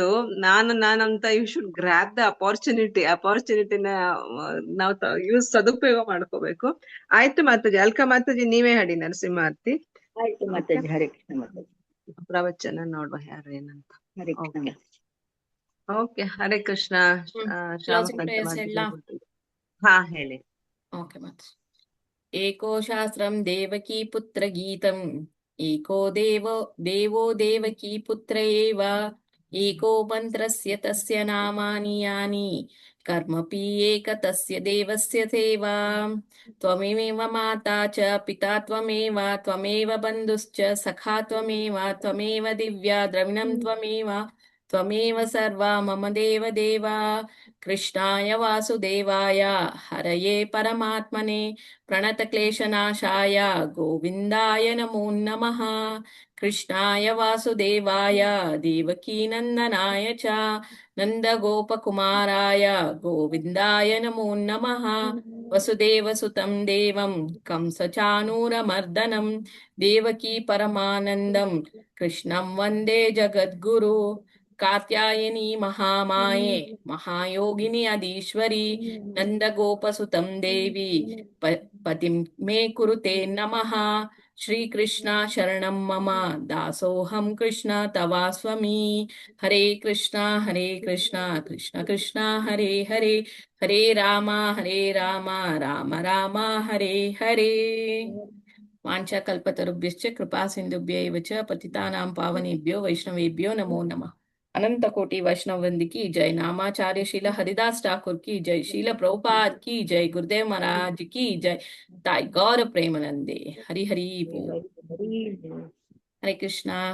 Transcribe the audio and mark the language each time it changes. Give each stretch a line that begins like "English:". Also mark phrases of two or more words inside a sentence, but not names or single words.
Kannada: ನಾನಂತ
English: you should grab the opportunity
Kannada: ನಾವು ಸದುಪಯೋಗ ಮಾಡ್ಕೋಬೇಕು. ಆಯ್ತು ಮಾತಾಜಿ, ಅಲ್ಕ ಮಾತಾಜಿ ನೀವೇ ಹಾಡಿ ನರಸಿಂಹಾರ್ತಿ ಆಯ್ತು ಮಾತಾಜಿ. ಹರೇ ಕೃಷ್ಣ ಮಾತಾಜಿ. ಪ್ರವಚನ ನೋಡುವ ಯಾರು ಏನಂತ. ಹರೇ ಕೃಷ್ಣ ಓಕೆ ಮಾತಾಜಿ. ಓಕೆ, ಹರೇ ಕೃಷ್ಣ.
English: closing prayers
Kannada: ಹೇಳ. ಹಾ ಹೇಳಿ. ಓಕೆ ಮತ್ತೆ.
Sanskrit: ಏಕೋ ಶಾಸ್ತ್ರಂ ದೇವಕೀ ಪುತ್ರ ಗೀತಂ, ಏಕೋ ದೇವೋ ದೇವಕೀ ಪುತ್ರ ಏವ, ಏಕೋ ಮಂತ್ರಸ್ಯ ತಸ್ಯ ನಾಮಾನಿ ಯಾನಿ, ಕರ್ಮಪಿ ಏಕ ತಸ್ಯ ದೇವಸ್ಯ ಸೇವಾ. ತ್ವಮೇವ ಮಾತಾ ಚ ಪಿತಾ ತ್ವಮೇವ, ತ್ವಮೇವ ಬಂಧುಶ್ಚ ಸಖಾ ತ್ವಮೇವ, ತ್ವಮೇವ ದಿವ್ಯಾ ದ್ರವಿಣಂ ತ್ವಮೇವ, ತ್ವಮೇವ ಸರ್ವಾ ಮಮ ದೇವ ದೇವಾ. ಕೃಷ್ಣಾಯ ವಾಸುದೇವಾಯ ಹರಯೇ ಪರಮಾತ್ಮನೆ ಪ್ರಣತಕ್ಲೇಶನಾಶಾಯ ಗೋವಿಂದಾಯ ನಮೋ ನಮಃ. ಕೃಷ್ಣಾಯ ವಾಸುದೇವಾಯ ದೇವಕೀನಂದನಾಯ ಚ ನಂದಗೋಪಕುಮಾರಾಯ ಗೋವಿಂದಾಯ ನಮೋ ನಮಃ. ವಸುದೇವಸುತಂ ದೇವಂ ಕಂಸಚಾನೂರಮರ್ದನಂ ದೇವಕೀ ಪರಮಾನಂದಂ ಕೃಷ್ಣಂ ವಂದೇ ಜಗದ್ಗುರು. ಕಾತ್ಯಾಯನಿ ಮಹಾಮಾಯೆ ಮಹಾಯೋಗಿನಿ ಅದೀಶ್ವರಿ ನಂದಗೋಪಸುತಂ ದೇವಿ ಪತಿಂ ಮೇ ಕುರುತೆ ನಮಃ. ಶ್ರೀಕೃಷ್ಣ ಶರಣಂ ಮಮ ದಾಸೋಹಂ ಕೃಷ್ಣ ತವಾಸ್ಮಿ. ಹರೇ ಕೃಷ್ಣ ಕೃಷ್ಣ ಕೃಷ್ಣ ಹರೇ ಹರೇ, ಹರೇ ರಾಮ ರಾಮ ರಾಮ ಹರೇ ಹರೇ. ವಾಂಛಾಕಲ್ಪತರುಭ್ಯಶ್ಚ ಕೃಪಾ ಸಿಂಧುಭ್ಯೈವ ಚ ಪತಿತಾನಾಂ ಪಾವನೇಭ್ಯೋ ವೈಷ್ಣವೇಭ್ಯೋ ನಮೋ ನಮಃ.
Hindi: अनंत कोटि वैष्णव वृंद की जय. नामाचार्य शील हरिदास ठाकुर की जय. शील प्रभुपाद की जय. गुरुदेव महाराज की जय. ताई गौर प्रेमानंदे. हरि हरि बोल. हरे कृष्णा.